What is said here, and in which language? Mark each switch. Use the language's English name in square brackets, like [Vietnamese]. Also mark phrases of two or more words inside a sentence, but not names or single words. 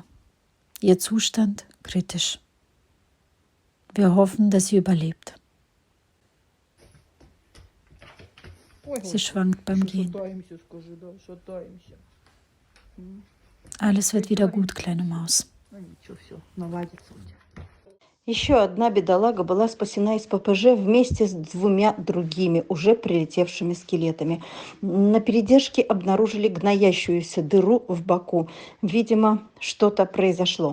[German] Ihr Zustand kritisch. Wir hoffen, dass sie überlebt. Sie schwankt beim Gehen. Alles wird wieder gut, kleine Maus. [Russian] Еще одна бедолага была спасена из ППЖ вместе с 2 другими, уже прилетевшими скелетами. На передержке обнаружили гноящуюся дыру в боку. Видимо, что-то произошло.